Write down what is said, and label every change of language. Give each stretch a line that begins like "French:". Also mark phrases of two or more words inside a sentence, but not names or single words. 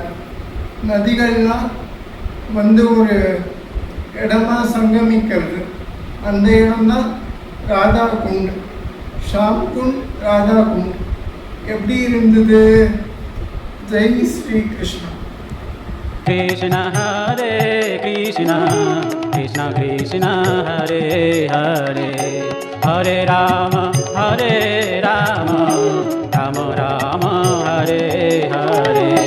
Tamil: நதிகள்லாம் ஒரு இடமா சங்கமிக்கிறது. அந்த இடம்தான் ராதா குண்ட், ஷாம் குண்ட், ராதா குண்ட். எப்படி இருந்தது? ஜெய் ஸ்ரீ கிருஷ்ணா. Krishna Hare Krishna Krishna Krishna Hare Hare Hare Rama Hare Rama Rama Rama Hare Hare